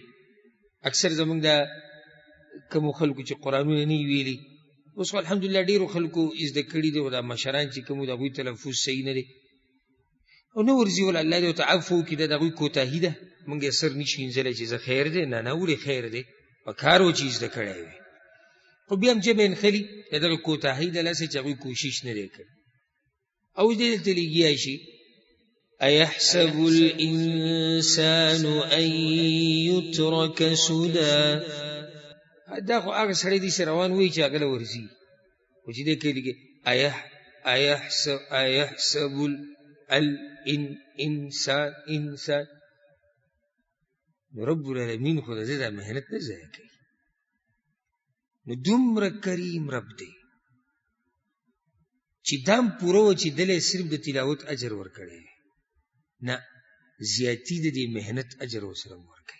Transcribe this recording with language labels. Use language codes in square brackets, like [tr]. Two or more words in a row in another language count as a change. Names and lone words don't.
[ps] اکثر زمونږ د کومو خلکو چې قرآنونه نه ویلي، اوس خو الحمدلله ډېرو خلکو زده کړي دي، خو دا مشران چې کوم د هغوی تلفظ صحیح نه دی او نه ورځي، ولا الله دې ورته عفو وکړي، دا د هغوی کوتاهي ده. مونږ یې سر نشي وینځلی چې زه خیر دی. نه ولې خیر دی؟ په کار و چې زده کړی وي، خو بیا هم ژبه یې نښلي، د دغه کوتاهي د لاسه چې هغوی کوشش نه دی کړی. او دې دلته لګیا شي [ar] أيحسب الإنسان أن يترك سدى. [ps] دا خو هغه سړی دی چې روان وایي چې هغه له ورځي، خو چې دی کوي لګي [ar] أيحسب الإنسان [ps] انسان. نو رب العالمین خو د دې دا محنت نه ضایع کوي. نو دومره کریم رب دی چې دام پوره و چې دله صرف د تلاوت اجر ورکړی، نه زیاتی د دې محنت اجر ورسره ورکوي.